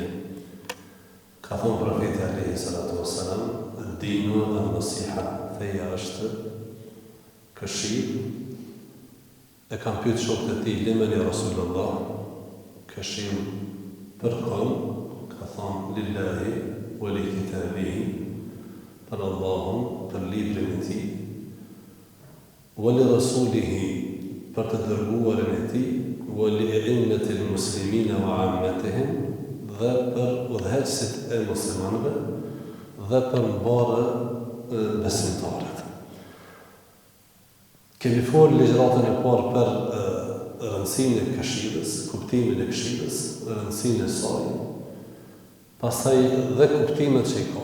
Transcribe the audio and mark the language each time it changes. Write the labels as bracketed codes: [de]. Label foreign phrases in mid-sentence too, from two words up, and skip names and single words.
[sq] Ka thonë profeti [ar] عليه الصلاة والسلام, [sq] dinu dhe nasiha, feja është këshill. E kam pyet shokët e tij, [ar] لمن يا رسول الله, [sq] këshill për kënd? Ka thonë, [ar] لله ولكتابه, [sq] për Allahun, për librin e tij, [ar] ولرسوله, [sq] për të dërguarin e tij, [ar] ولأئمة المسلمين وعامتهم, [sq] dhe për udhëheqësit e muslimanëve dhe për mbarë besimtarët. Kemi folë ligjëratën e parë për rëndësinë e këshillës, kuptimin e këshillës, rëndësinë e saj, pastaj dhe kuptimet që i ka.